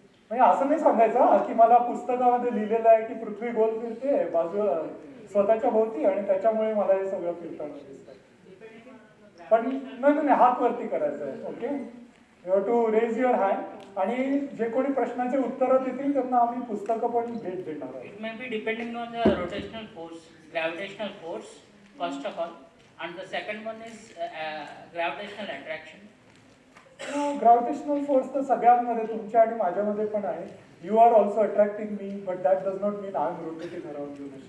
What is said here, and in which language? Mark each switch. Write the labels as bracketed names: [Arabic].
[Marathi] म्हणजे असं नाही सांगायचं की मला पुस्तकामध्ये लिहिलेलं आहे की पृथ्वी गोल फिरते बाजू स्वतःच्या भोवती आणि त्याच्यामुळे मला हे सगळं फिरताना दिसतं. पण नाही, हात वरती करायचं आहे. [English] Okay, you have to raise your hand. [Marathi] आणि जे कोणी प्रश्नाचे उत्तरं देतील त्यांना आम्ही पुस्तकं पण भेट देणार आहोत. [English] It may be depending on the rotational force, gravitational force, first of all, and the second one is gravitational attraction. [Marathi] Gravitational force तर सगळ्यांमध्ये तुमच्या आणि माझ्यामध्ये पण आहे. [English] You are also attracting me, but that does not mean I am rotating around you.